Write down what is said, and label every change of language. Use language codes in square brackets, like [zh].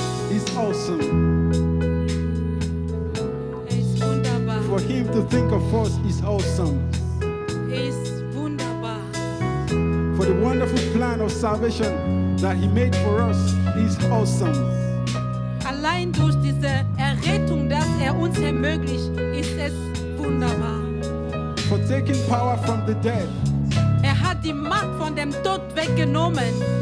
[en] He's awesome. [de] Er ist wunderbar. [en] For Him to think of us is awesome. [de] Er ist wunderbar. [en] For the wonderful plan of salvation that He made for us is awesome. [de] Allein durch diese Errettung, dass er uns ermöglicht, ist es wunderbar. [en] For taking power from the dead [de] Er hat die Macht von dem Tod weggenommen.